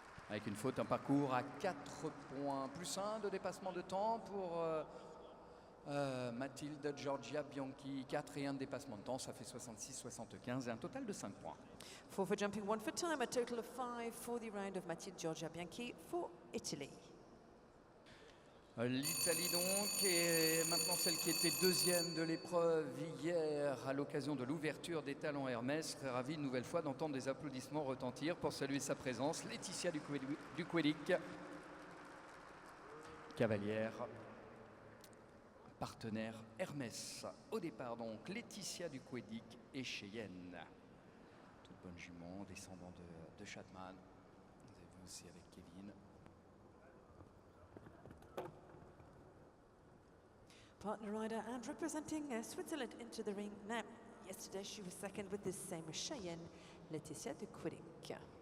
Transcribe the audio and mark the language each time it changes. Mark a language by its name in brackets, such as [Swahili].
[French] Avec une faute, un parcours à 4 points, plus 1 de dépassement de temps pour Mathilde Giorgia Bianchi. 4 et 1 de dépassement de temps, ça fait 66-75 et un total de 5 points. [English] 4 for jumping, 1 for time, a total of 5 for the round of Mathilde Giorgia Bianchi for Italy. [French] L'Italie donc est maintenant celle qui était deuxième de l'épreuve hier à l'occasion de l'ouverture des talons Hermès. Très ravi une nouvelle fois d'entendre des applaudissements retentir pour saluer sa présence. Laetitia Duquelic, cavalière, partenaire Hermès. Au départ donc Laetitia Duquelic et Cheyenne. Toute bonne jument, descendant de Chatman. Vous avez vu aussi avec Kevin. [English] Partner rider and representing Switzerland into the ring now. Yesterday she was second with this same Cheyenne, Laetitia Duquelic.